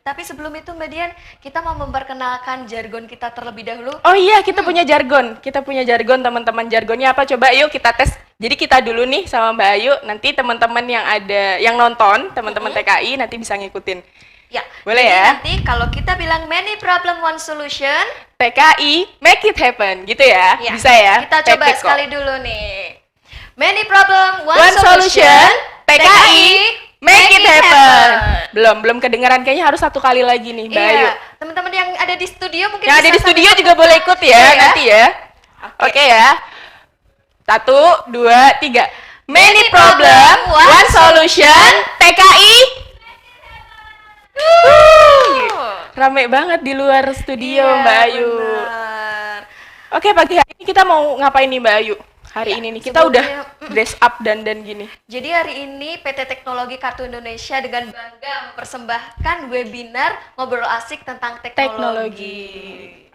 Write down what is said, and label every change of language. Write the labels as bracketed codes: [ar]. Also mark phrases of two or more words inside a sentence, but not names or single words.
[id] Tapi sebelum itu Mbak Dian, kita mau memperkenalkan jargon kita terlebih dahulu. Oh iya, kita punya jargon. Kita punya jargon, teman-teman. Jargonnya apa? Coba yuk kita tes. Jadi kita dulu nih sama Mbak Ayu, nanti teman-teman yang nonton, teman-teman TKI nanti bisa ngikutin. Ya, Boleh jadi ya? nanti kalau kita bilang [en] many problem one solution, TKI make it happen, [id] gitu ya? ya, Bisa ya? kita coba Teknik kok. sekali dulu nih. [en] Many problem one, One solution, TKI make it happen. [id] Belum kedengaran, kayaknya harus satu kali lagi nih Mbak Ayu. Iya, teman-teman yang ada di studio mungkin Yang ada bisa di studio sambil juga boleh ikut ya, Iya nanti ya. Oke ya. 1, 2, 3. [en] Many problem, one solution, TKI. [id] Rame banget di luar studio Iya, Mbak Ayu. benar. Oke, pagi hari ini kita mau ngapain nih Mbak Ayu? Hari Ya, ini nih kita udah sebelumnya, [en] dress up [id] dan gini. Jadi hari ini PT Teknologi Kartu Indonesia dengan bangga mempersembahkan webinar ngobrol asik tentang teknologi.